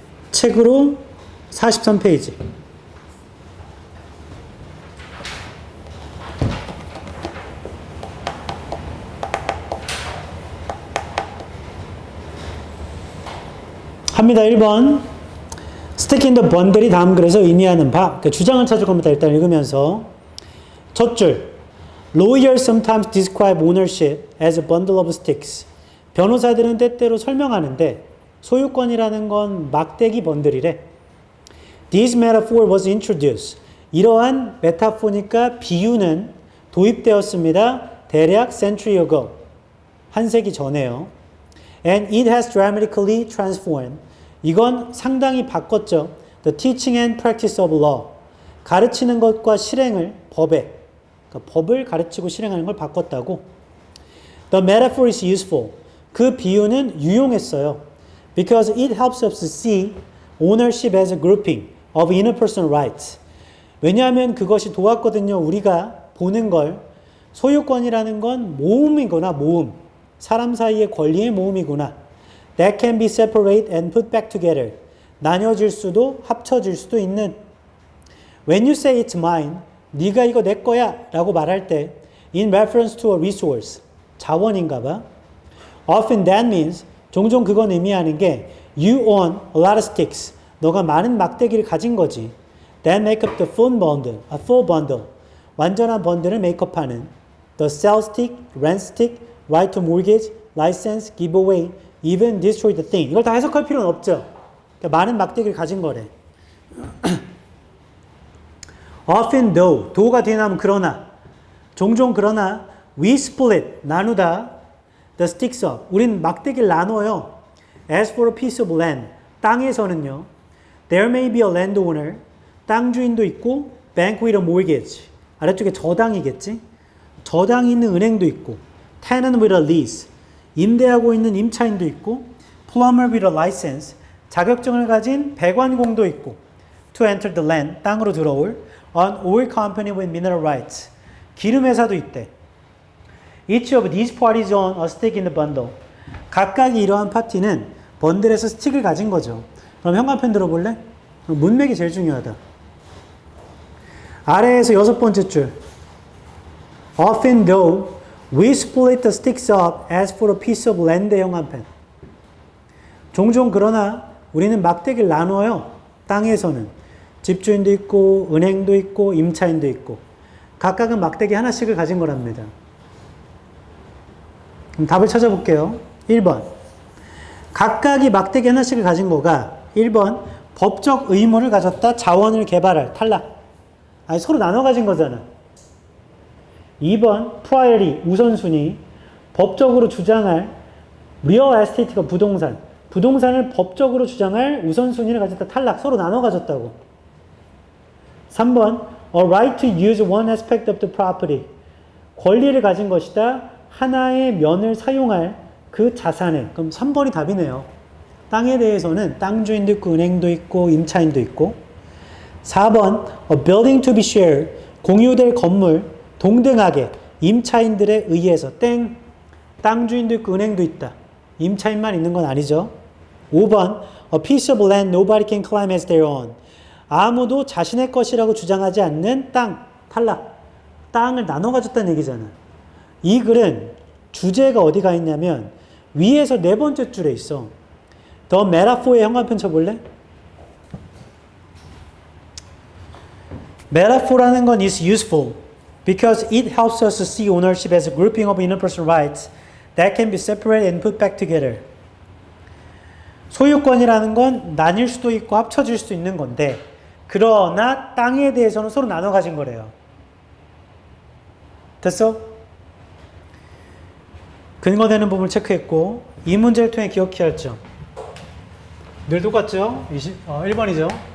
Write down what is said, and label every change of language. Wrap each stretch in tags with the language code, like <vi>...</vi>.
<ko>책으로 43페이지 합니다. 1번</ko> <en>Stick in the bundle</en> <ko>이 다음 글에서 의미하는 바. 그러니까 주장을 찾을 겁니다. 일단 읽으면서 첫 줄</ko> <en>Lawyers sometimes describe ownership as a bundle of sticks.</en> <ko>변호사들은 때때로 설명하는데 소유권이라는 건 막대기 번들이래.</ko> <en>This metaphor was introduced.</en> <ko>이러한 메타포니까 비유는 도입되었습니다.</ko> <en>대략 century ago.</en> <ko>한 세기 전에요.</ko> <en>And it has dramatically transformed.</en> <ko>이건 상당히 바꿨죠.</ko> <en>The teaching and practice of law.</en> <ko>가르치는 것과 실행을 법에, 그러니까 법을 가르치고 실행하는 걸 바꿨다고.</ko> <en>The metaphor is useful.</en> <ko>그 비유는 유용했어요.</ko> <en>Because it helps us to see ownership as a grouping of interpersonal rights.</en> <ko>왜냐하면 그것이 도왔거든요. 우리가 보는 걸. 소유권이라는 건 모음이구나, 모음. 사람 사이의 권리의 모음이구나.</ko> <en>That can be separated and put back together.</en> <ko>나뉘어질 수도 합쳐질 수도 있는.</ko> <en>When you say it's mine,</en> <ko>네가 이거 내 거야 라고 말할 때</ko> <en>in reference to a resource,</en> <ko>자원인가 봐.</ko> <en>Often that means,</en> <ko>종종 그건 의미하는 게</ko> <en>you own a lot of sticks.</en> <ko>너가 많은 막대기를 가진 거지.</ko> <en>That make up the full bundle, a full bundle.</en> <ko>완전한 번들을 메이크업하는</ko> <en>the sell stick, rent stick, right to mortgage, license, give away, even destroy the thing.</en> <ko>이걸 다 해석할 필요는 없죠. 그러니까 많은 막대기를 가진 거래.</ko> <en>Often though,</en> <ko>though가 뒤에 나오면 그러나, 종종 그러나,</ko> <en>we split,</en> <ko>나누다,</ko> <en>the sticks up.</en> <ko>우린 막대기를 나눠요.</ko> <en>As for a piece of land,</en> <ko>땅에서는요,</ko> <en>there may be a landowner,</en> <ko>땅 주인도 있고,</ko> <en>bank with a mortgage.</en> <ko>아래쪽에 저당이겠지? 저당이 있는 은행도 있고,</ko> <en>tenant with a lease.</en> <ko>임대하고 있는 임차인도 있고,</ko> <en>plumber with a license.</en> <ko>자격증을 가진 배관공도 있고,</ko> <en>to enter the land,</en> <ko>땅으로 들어올,</ko> <en>an oil company with mineral rights.</en> <ko>기름 회사도 있대.</ko> <en>Each of these parties own a stick in the bundle.</en> <ko>각각의 이러한 파티는 번들에서 스틱을 가진 거죠. 그럼 현관펜 들어볼래? 문맥이 제일 중요하다. 아래에서 6번째 줄.</ko> <en>Often though, we split the sticks up as for a piece of land의 현관펜.</en> <ko>종종 그러나 우리는 막대기를 나눠요. 땅에서는. 집주인도 있고 은행도 있고 임차인도 있고 각각은 막대기 하나씩을 가진 거랍니다. 그럼 답을 찾아볼게요. 1번. 각각이 막대기 하나씩을 가진 거가 1번 법적 의무를 가졌다. 자원을 개발할. 탈락. 아니 서로 나눠 가진 거잖아. 2번 priority. 우선순위. 법적으로 주장할. real estate가 부동산. 부동산을 법적으로 주장할 우선순위를 가졌다. 탈락. 서로 나눠 가졌다고.</ko> <en>3번 a right to use one aspect of the property.</en> <ko>권리를 가진 것이다. 하나의 면을 사용할 그 자산에. 그럼 3번이 답이네요. 땅에 대해서는 땅 주인도 있고 은행도 있고 임차인도 있고.</ko> <en>4번 a building to be shared.</en> <ko>공유될 건물 동등하게 임차인들에 의해서 땡. 땅 주인도 있고 은행도 있다. 임차인만 있는 건 아니죠.</ko> <en>5번 a piece of land nobody can claim as their own.</en> <ko>아무도 자신의 것이라고 주장하지 않는 땅. 탈락. 땅을 나눠 가졌다는 얘기잖아. 이 글은 주제가 어디가 있냐면 위에서 4번째 줄에 있어. 더 메타포의 현관펜 쳐볼래? 메타포라는 건</ko> <en>is useful because it helps us to see ownership as a grouping of interpersonal rights that can be separated and put back together.</en> <ko>소유권이라는 건 나뉠 수도 있고 합쳐질 수도 있는 건데 그러나 땅에 대해서는 서로 나눠 가진 거래요. 됐어? 근거되는 부분을 체크했고 이 문제를 통해 기억해야 할 점. 늘 똑같죠? 1번이죠.</ko>